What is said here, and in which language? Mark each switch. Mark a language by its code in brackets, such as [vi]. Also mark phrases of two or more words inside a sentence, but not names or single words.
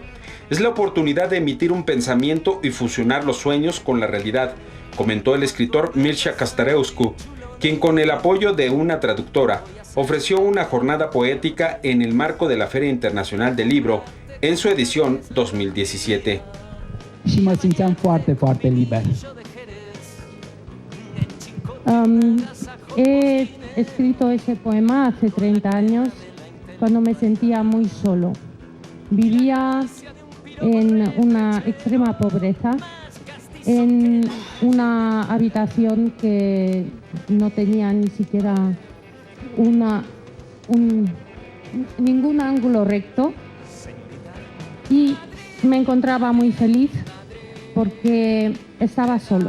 [es] Es la oportunidad de emitir un pensamiento y fusionar los sueños con la realidad, comentó el escritor Mircea Kasterescu, quien con el apoyo de una traductora ofreció una jornada poética en el marco de la Feria Internacional del Libro en su edición 2017. [ro] Și mă simțeam foarte, foarte liber. [es] He escrito ese poema hace 30 años cuando me sentía muy solo. Vivía en una extrema pobreza, en una habitación que no tenía ni siquiera ningún ángulo recto y me encontraba muy feliz porque estaba solo.